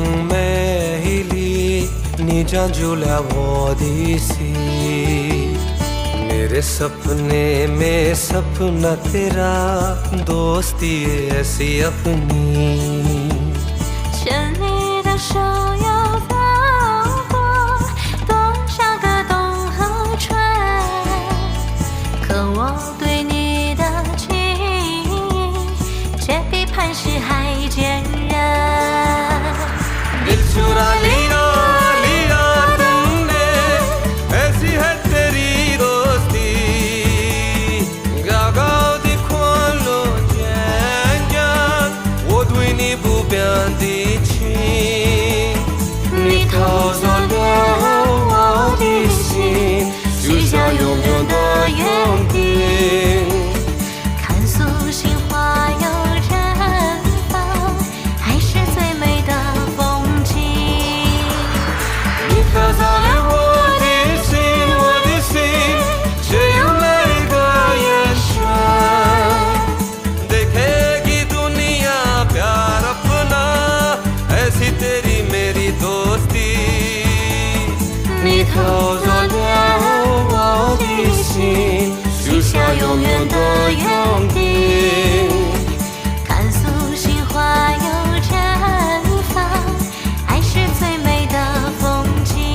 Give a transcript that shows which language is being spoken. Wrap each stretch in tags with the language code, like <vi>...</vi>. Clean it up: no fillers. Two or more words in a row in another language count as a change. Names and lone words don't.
<zh>美丽，你占据了我的心。</zh> <hi>मेरे सपने में सपना तेरा दोस्ती ऐसी अपनी</hi> <zh>牵你的手要走过多少个冬和春，可我对你的情意却比磐石还坚韧。</zh> <hi>दिल चुरा लिया लिया तुमने ऐसी है तेरी दोस्ती</hi> <zh>गागाव 的宽容坚强我对你不变的情你偷走了我的心许下永远的约定看素心花又绽放，爱是最美的风景。你飘在了我的心，我的心，这样每个眼神</zh> <hi>देखेगी दुनिया प्यार अपना ऐसी तेरी मेरी दोस्ती</hi> <zh>你偷走了我的心，许下永远的约定。看素心花又绽放，爱是最美的风景。</zh>